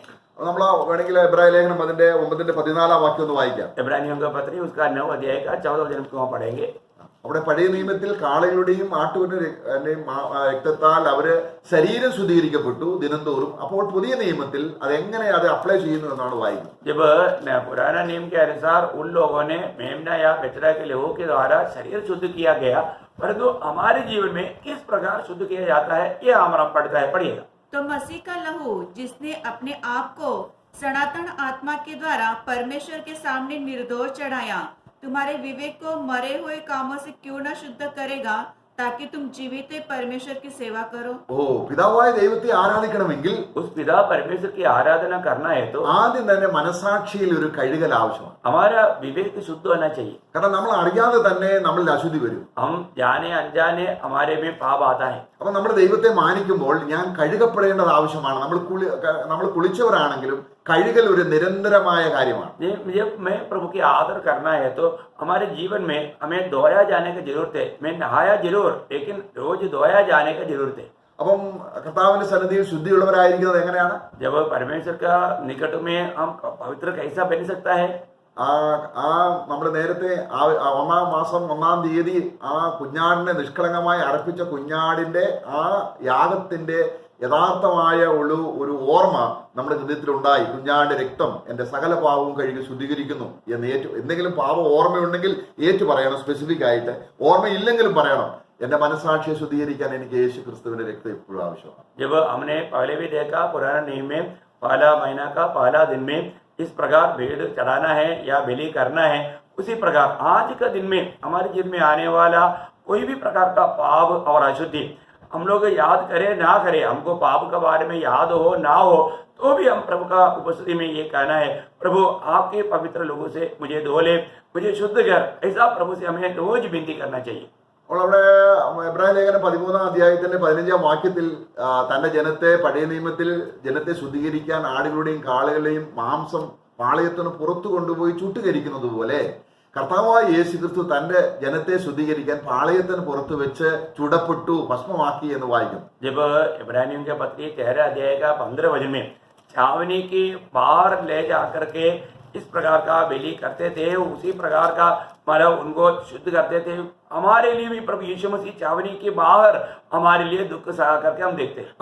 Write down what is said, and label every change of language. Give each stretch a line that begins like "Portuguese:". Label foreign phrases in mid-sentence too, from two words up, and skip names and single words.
Malayalam: നമ്മൾ വേണമെങ്കിൽ എബ്രായ ലേഖനം അതിന്റെ 9-14 വാക്യം ഒന്ന് വായിക്കാം.
Hindi: इब्रानियों का पत्री उसका 9 अध्याय का 14 वचन को हम पढ़ेंगे.
Malayalam: അവിടെ പഴയ നിയമത്തിൽ കാളകളുടെയും ആട്ടുകളുടെയും രക്തത്താൽ അവര് ശരീരം ശുദ്ധീകരിക്കപ്പെട്ടു ദിനംതോറും. അപ്പോൾ പുതിയ നിയമത്തിൽ അതെങ്ങനെ അത് അപ്ലൈ ചെയ്യുന്നു എന്നാണ് വായിക്കുന്നത്.
Hindi: जब पुराना नियम के अनुसार उन लोगों ने मेमना या बछड़ा के लहू के द्वारा शरीर शुद्ध किया गया, परंतु हमारे जीवन में किस प्रकार शुद्ध किया जाता है ये हमारा पढ़ता है. पढ़िएगा. तो मसीह का लहू जिसने अपने आप को सनातन आत्मा के द्वारा परमेश्वर के सामने निर्दोष चढ़ाया, तुम्हारे विवेक को मरे हुए कामों से क्यों न शुद्ध करेगा, ताकि तुम जीवित परमेश्वर की सेवा करो.
Malayalam: പിതാവായ ദൈവത്തെ ആരാധിക്കണമെങ്കിൽ
Hindi: उस पिता परमेश्वर की आराधना करना है तो
Malayalam: ആദ്യം തന്നെ മനസാക്ഷിയിൽ ഒരു കഴുകൽ ആവശ്യമാണ്.
Hindi: हमारा विवेक शुद्ध होना चाहिए.
Malayalam: കാരണം നമ്മൾ അറിയാതെ തന്നെ നമ്മളിൽ അശുദ്ധി വരും.
Hindi: हम जाने अनजाने हमारे में पाप आता है.
Malayalam: അപ്പൊ നമ്മൾ ദൈവത്തെ മാനിക്കുമ്പോൾ ഞാൻ കഴുകപ്പെടേണ്ടത് ആവശ്യമാണ്. നമ്മൾ കുളിച്ചവരാണെങ്കിലും കഴുകൽ ഒരു നിരന്തരമായ കാര്യമാണ്.
Hindi: जब मैं प्रभु की आदर करना है तो हमारे जीवन में हमें धोया जाने की जरूरत है. मैं नहाया जरूर, लेकिन रोज धोया जाने की जरूरत है.
Malayalam: അപ്പം കർത്താവിന്റെ സന്നിധിയിൽ ശുദ്ധിയുള്ളവരായിരിക്കുന്നത് എങ്ങനെയാണ്?
Hindi: जब परमेश्वर का निकट में हम पवित्र कैसा बन सकता है?
Malayalam: നമ്മൾ നേരത്തെ 1-ാം മാസം 1-ാം തീയതി ആ കുഞ്ഞാടിനെ നിഷ്കളങ്കമായി അർപ്പിച്ച കുഞ്ഞാടിന്റെ ആ യാഗത്തിന്റെ യഥാർത്ഥമായ ഒരു ഓർമ്മ നമ്മുടെ ഹൃദയത്തിലുണ്ടായി. കുഞ്ഞാന്റെ രക്തം എൻ്റെ സകല പാവവും കഴുകി ശുദ്ധീകരിക്കുന്നു എന്ന് എന്തെങ്കിലും പാപം ഓർമ്മയുണ്ടെങ്കിൽ ഏറ്റു പറയണം, സ്പെസിഫിക് ആയിട്ട്. ഓർമ്മയില്ലെങ്കിലും പറയണം, എന്റെ മനസാക്ഷിയെ ശുദ്ധീകരിക്കാൻ എനിക്ക് യേശു ക്രിസ്തുവിന്റെ രക്തം എപ്പോഴും ആവശ്യമാണ്.
Hindi: जब हमने पहले भी देखा पुराने नियम में पहला महीना का पहला दिन में इस प्रकार भेड़ चढ़ाना है या बलि करना है, उसी प्रकार आज का दिन में हमारे जीवन में आने वाला कोई भी प्रकार का पाप और अशुद्धि हम लोग याद करें ना करें, हमको पाप के बारे में याद हो ना हो तो भी हम प्रभु का उपस्थिति में ये कहना है, प्रभु आपके पवित्र लोगों से मुझे धो ले, मुझे शुद्ध कर। ऐसा प्रभु से हमें रोज विनती करना चाहिए.
Malayalam: അപ്പോൾ അവിടെ എബ്രായ ലേഖനം 13-ാം അധ്യായത്തിന്റെ 15-ാം വാക്യത്തിൽ തന്റെ ജനത്തെ പഴയ നിയമത്തിൽ ജനത്തെ ശുദ്ധീകരിക്കാൻ ആടുകളുടെയും കാളകളുടെയും മാംസം പാളയത്തിന് പുറത്തു കൊണ്ടുപോയി ചുട്ടുകരിക്കുന്നത് പോലെ കർത്താവായ യേശു ക്രിസ്തു തന്റെ ജനത്തെ ശുദ്ധീകരിക്കാൻ പാളയത്തിന് പുറത്തു വെച്ച് ചുടപ്പെട്ടു, ഭസ്മമാക്കി എന്ന് വായിക്കുന്നു.
Hindi: जब इब्रानियों के पत्री 13 अध्याय का 15 वचन में छावनी की बाहर ले जाकर के इस प्रकार का बलि करते थे, उसी प्रकार का मतलब उनको शुद्ध करते थे. हमारे लिए भी प्रभु यीशु मसीह छावनी के बाहर हमारे लिए दुख सहा करके हम देखते हैं.